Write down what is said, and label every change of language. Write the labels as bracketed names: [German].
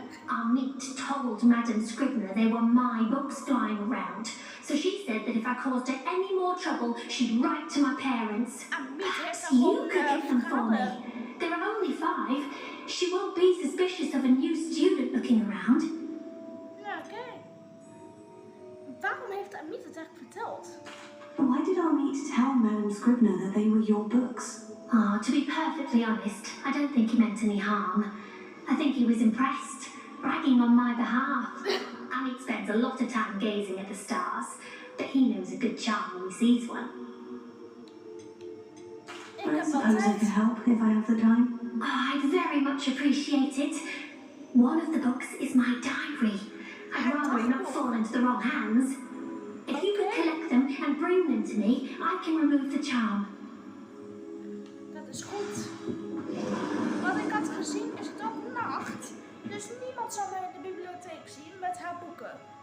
[English] Our meet told Madam Scribner they were my books flying around, so she said that if I caused her any more trouble, she'd write to my parents. Perhaps you could get them for me. There are only 5. She won't be suspicious of a new student looking around. [Dutch] Nou, oké. Waarom heeft Amit het eigenlijk verteld? [English] Why did our meet tell Madam Scribner that they were your books? Oh, to be perfectly honest, I don't think he meant any harm. I think he was impressed, bragging on my behalf. Amit spends a lot of time gazing at the stars, but he knows a good charm when he sees one. [Dutch] Ik [English] I [Dutch] heb wel [English] suppose I [Dutch] tijd. [English] could help if I have the time. Oh, I'd very much appreciate it. One of the books is my diary. I'd rather it not fall into the wrong hands. If you could collect them and bring them to me, I can remove the charm. [Dutch] Dat is goed. Wat ik had gezien is het ook nacht. Dus niemand zal mij in de bibliotheek zien met haar boeken.